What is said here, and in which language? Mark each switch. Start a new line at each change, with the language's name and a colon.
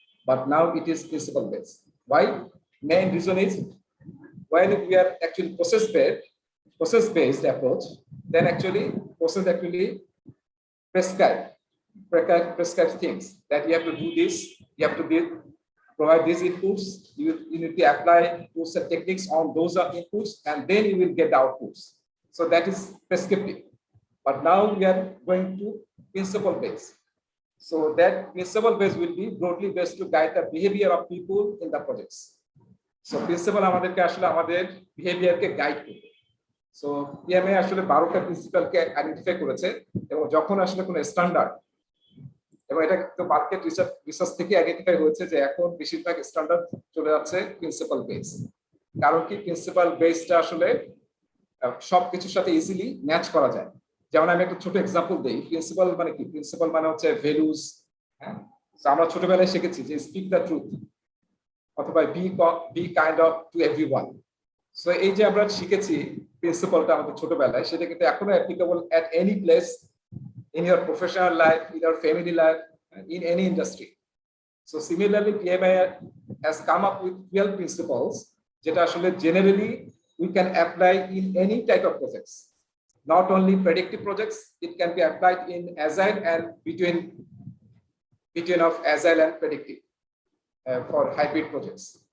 English: But now it is principle-based. Why? Main reason is when we are actually process-based approach, then actually process actually prescribe things that you have to do this, you have to provide these inputs, you need to apply tools and techniques on those inputs, and then you will get the outputs. So that is prescriptive. But now we are going to principle-based. So that principle-based will be broadly based to guide the behavior of people in the projects.
Bangla: So principle আমাদেরকে আসলে আমাদের বিহেভিয়ারকে guide করবে। So পিএমএ আসলে 12টা প্রিন্সিপালকে identify করেছে এবং যখন আসলে কোনো স্ট্যান্ডার্ড এবং এটা তো মার্কেট রিসার্চ থেকে আইডেন্টিফাই হয়েছে যে এখন বেশিরভাগ স্ট্যান্ডার্ড চলে যাচ্ছে প্রিন্সিপাল বেস। কারণ কি প্রিন্সিপাল বেসটা আসলে সবকিছুর সাথে ইজিলি ম্যাচ করা যায়। যেমন আমি একটা ছোট এক্সাম্পল দেই, প্রিন্সিপাল মানে কি? প্রিন্সিপাল মানে হচ্ছে ভ্যালুস। হ্যাঁ, আমরা ছোটবেলায় শিখেছি যে
English: speak the truth
Bangla: অথবা
English: Be kind of to everyone.
Bangla: So এই যে আমরা শিখেছি প্রিন্সিপালটা আমাদের ছোটবেলায়, সেটা কিন্তু এখনো
English: Applicable at any place in your professional life, in your family life, in any industry. So similarly, PMI has come up with 12 principles that actually generally we can apply in any type of projects. Not only predictive projects, it can be applied in agile and between of agile and predictive for hybrid projects.